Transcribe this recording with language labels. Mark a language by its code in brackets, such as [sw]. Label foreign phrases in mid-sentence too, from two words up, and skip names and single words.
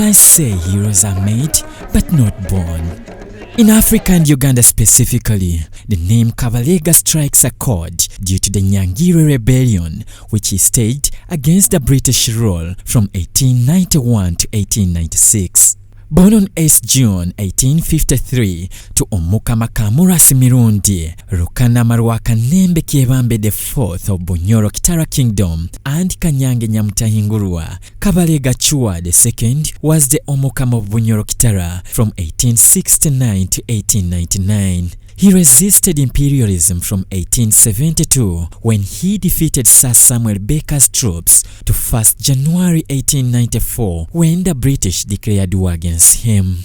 [en] say heroes are made, but not born. In Africa and Uganda specifically, the name Kabalega strikes a chord due to the Nyangire Rebellion, which he staged against the British rule from 1891 to 1896. Born on 8 June 1853 to Omukama Mirundi, Rukana Marwaka Nembe Kiebambe IV of Bunyoro Kitara Kingdom and Kanyange Nyamutahingurwa, Kabalega Chwa II was the Omukama of Bunyoro Kitara from 1869 to 1899. He resisted imperialism from 1872 when he defeated Sir Samuel Baker's troops to 1st January 1894 when the British declared war against him.